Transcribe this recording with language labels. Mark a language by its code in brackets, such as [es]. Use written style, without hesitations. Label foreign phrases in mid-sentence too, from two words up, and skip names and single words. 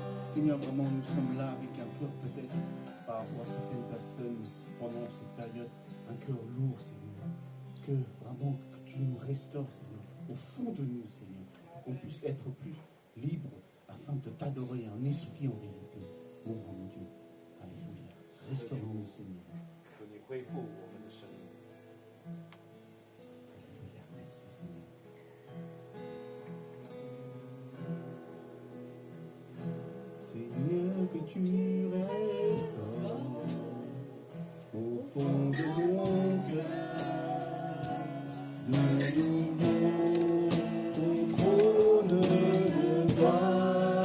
[fr] Seigneur, vraiment, nous sommes là avec un cœur peut-être par rapport à certaines personnes pendant cette période, un cœur lourd, Seigneur. Que vraiment, que tu nous restaures, Seigneur, au fond de nous, Seigneur, qu'on puisse être plus libre afin de t'adorer en esprit, en vérité. Mon grand Dieu. Alléluia. Restaure-nous, Seigneur. [zh] 求你恢复我们的生命。 [fr] Alléluia. Merci, Seigneur. Seigneur, que tu restaures au fond de mon cœur de nouveau ton trône de gloire.